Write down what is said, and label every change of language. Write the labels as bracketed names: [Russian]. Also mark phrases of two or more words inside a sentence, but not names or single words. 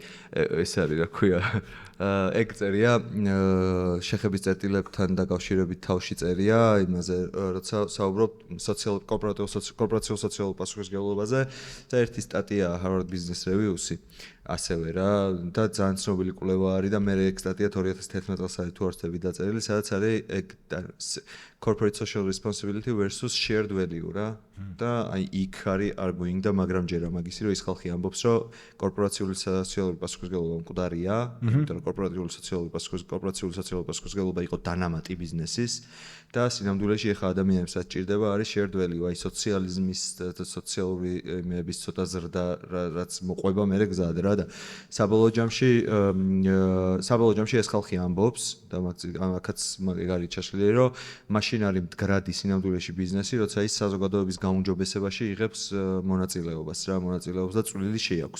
[Georgian] ეს არის რა ქვია. ეგ წერია შეხების წერტილებთან დაკავშირებით თავში წერია იმაზე როცა საუბრობ კორპორაციულ სოციალურ პასუხისმგებლობაზე და ერთი სტატია Harvard Business Review-ში ასევე რა და ძალიან ცნობილი კვლევა არის და მე ეგ სტატია 2011 წელს არის თუ არ ვცდები დაწერილი, სადაც არის [English] corporate social responsibility versus shared value [Georgian] რა და აი იქ არის arguing და მაგრამ ჯერა მაგისი რომ ის ხალხი ამბობს რომ კორპორაციული სოციალური პასუხისმგებლობა მკვდარია, იმიტომ რომ კორპორატიული სოციალური პასუხისმგებლობა იყო დანამატი ბიზნესის და სინამდვილეში ეხა ადამიანებსაც ჭირდება არის [English] shared value, [Georgian] აი სოციალიზმის და სოციალური იმების ცოტა ზრდა რაც მოყვება მე გზად რა და საბოლოო ჯამში ეს ხალხი ამბობს და მაგაც ეგ არის ჩაშლილი რომ მაშინ არის მდგრადი სინამდვილეში ბიზნესი, როცა ის საზოგადოების გაუმჯობესებაში იღებს მონაწილეობას და წვლილი შეაქვს.